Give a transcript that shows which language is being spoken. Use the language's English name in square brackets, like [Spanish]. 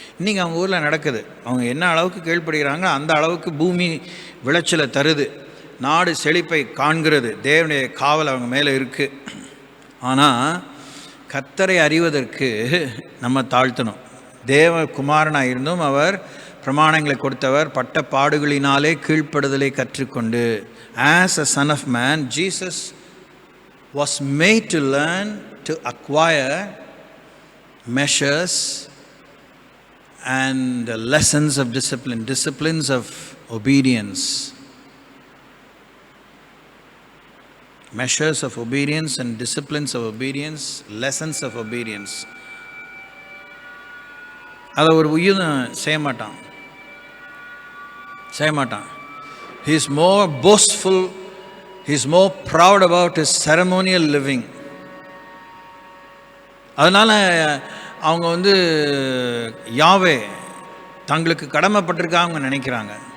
[Tamil] இன்றைக்கி அவங்க ஊரில் நடக்குது. அவங்க என்ன அளவுக்கு கீழ்ப்படுகிறாங்க அந்த அளவுக்கு பூமி விளைச்சலை தருது, நாடு செழிப்பை காண்கிறது, தேவனுடைய காவல் அவங்க மேலே இருக்குது. ஆனால் கர்த்தரை அறிவதற்கு நம்ம தாழ்த்தணும். தேவகுமாரனாக இருந்தும் அவர் பிரமாணங்களை கொடுத்தவர், பட்ட பாடுகளினாலே கீழ்ப்படுதலை கற்றுக்கொண்டு. [English] As a son of man, Jesus was made to learn, to acquire measures and lessons of discipline, disciplines of obedience. Measures of obedience and disciplines of obedience, lessons of obedience. [Tamil] அதை ஒரு உயிரும் செய்ய மாட்டான். [English] He is more boastful, he is more proud about his ceremonial living. [Tamil] அதனால் அவங்க யாவே தங்களுக்கு கடமைப்பட்டிருக்காங்க நினைக்கிறாங்க.